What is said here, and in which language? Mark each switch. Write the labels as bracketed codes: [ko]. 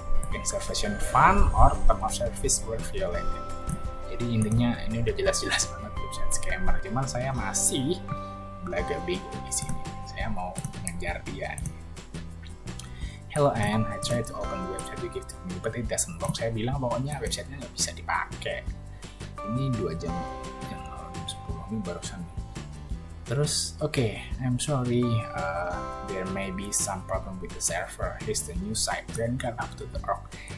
[en] Reservation fund or term of service were violated. [id] Jadi intinya ini udah jelas-jelas banget website scammer. Cuman saya masih belaga bego di sini. Saya mau ngejar dia. [en] Hello Anne, I tried to open the website you give to me, but it doesn't work. [id] Saya bilang pokoknya websitenya nggak bisa dipakai. Ini 2 jam yang lalu, 10 ini barusan. Terus, [en] okay, I'm sorry, there may be some problem with the server. Here's the new site, DrainerGuard.org.